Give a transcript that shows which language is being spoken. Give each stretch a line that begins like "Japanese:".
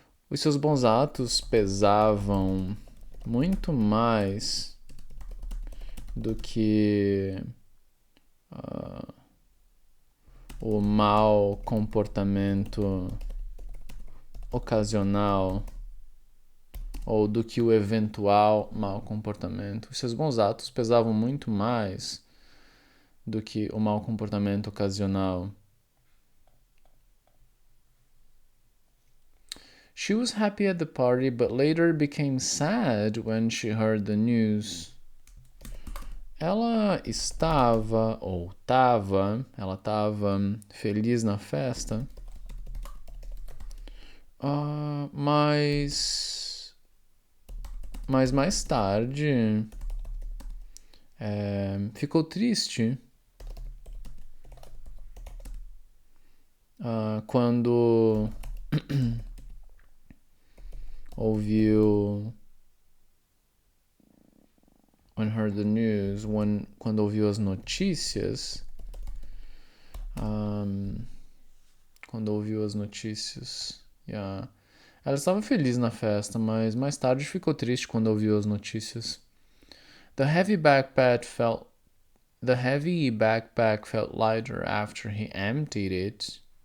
Portuguese: Os seus bons atos pesavam muito mais do que o mau comportamento ocasional ou do que o eventual mau comportamento. Os seus bons atos pesavam muito mais do que o mau comportamento ocasional.
English: She was happy at the party, but later became sad when she heard the news.
Portuguese: Ela estava feliz na festa, mas mais tarde ficou triste quando ouviu
English: when heard the news,
Portuguese: quando ouviu as notícias, quando ouviu as notícias, yeah. Ela estava feliz na festa, mas mais tarde ficou triste quando ouviu as notícias.
English: The heavy backpack felt lighter after he emptied it.